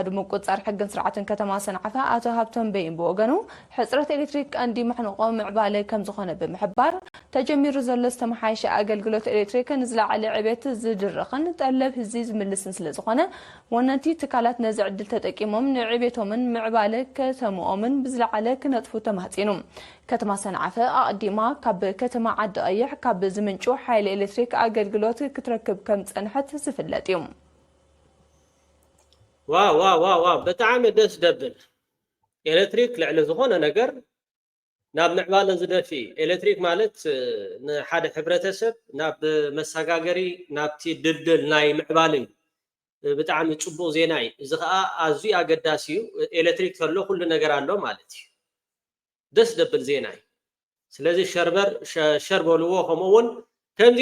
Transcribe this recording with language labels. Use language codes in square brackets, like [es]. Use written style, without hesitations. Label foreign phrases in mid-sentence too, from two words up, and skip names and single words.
[ti] ምቁፅፃር ሕግን ስርዓትን ከተማ ሰንዓፈ ኣቶ ሃብቶም በይን ብወገኑ ሕፅረት ኤሌክትሪክ ቀንዲ ምሕንቆ ምዕባለ ከም ዝኾነ ብምሕባር ተጀሚሩ ዘሎ ዝተመሓየሸ ኣገልግሎት ኤሌክትሪክ ንዝለዓለ ዕቤት ዝድርኽን ጠለብ ህዝቢ ዝምልስን ስለ ዝኾነ ወነንቲ ትካላት ነዚ ዕድል ተጠቂሞም ንዕቤቶምን ምዕባለ ከተምኦምን ብዝለዓለ ክነጥፉ ተማህፂኑ ከተማ ሰንዓፈ ኣቐዲማ ካብ ከተማ ዓዲ ቀይሕ ካብ ዝምንጩ ሓይሊ ኤሌክትሪክ ኣገልግሎት ክትረክብ ከም ፀንሐት ዝፍለጥ እዩ ዋው በጣም ደስ ደብል ኤሌክትሪክ ልዕሊ ዝኾነ ነገር ናብ ምዕባለ ዝደፊ ኤሌክትሪክ ማለት ንሓደ ሕብረተሰብ ናብ መሰጋገሪ ናብቲ ድልድል ናይ ምዕባለ ብጣዕሚ ጽቡቕ ዜና እዩ እዚ ከዓ ኣዝዩ ኣገዳሲ እዩ ኤሌክትሪክ ተሎ ኩሉ ነገር ኣሎ ማለት እዩ ደስ ደብል ዜና እዩ ስለዚ ሸርበልዎ ከምኡውን ከምዚ